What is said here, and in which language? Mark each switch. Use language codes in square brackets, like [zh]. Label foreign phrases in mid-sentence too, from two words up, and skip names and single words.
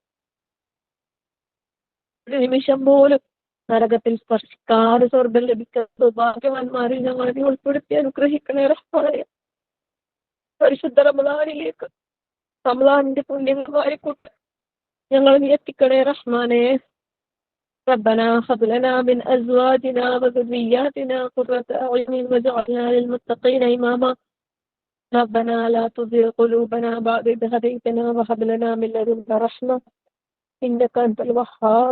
[ml] ഒരു നിമിഷം പോലും നരകത്തിൽ സ്പർശിക്കാതെ സ്വർഗം ലഭിക്കുന്ന സൗഭാഗ്യവാന്മാരിൽ ഞങ്ങളെ നീ ഉൾപ്പെടുത്തി അനുഗ്രഹിക്കണേ റഹ്മാനെ. പരിശുദ്ധ റമളാനിലേക്ക്, റമളാനിന്റെ പുണ്യങ്ങൾ വാരിക്കൂട്ട് ഞങ്ങൾ നീ എത്തിക്കണേ റഹ്മാനെ. [ar] ربنا هب لنا من أزواجنا وذرياتنا قرة أعين واجعلنا للمتقين إماما. ربنا لا تزغ قلوبنا بعد إذ هديتنا وهب لنا من لدنك رحمة إنك أنت الوهاب.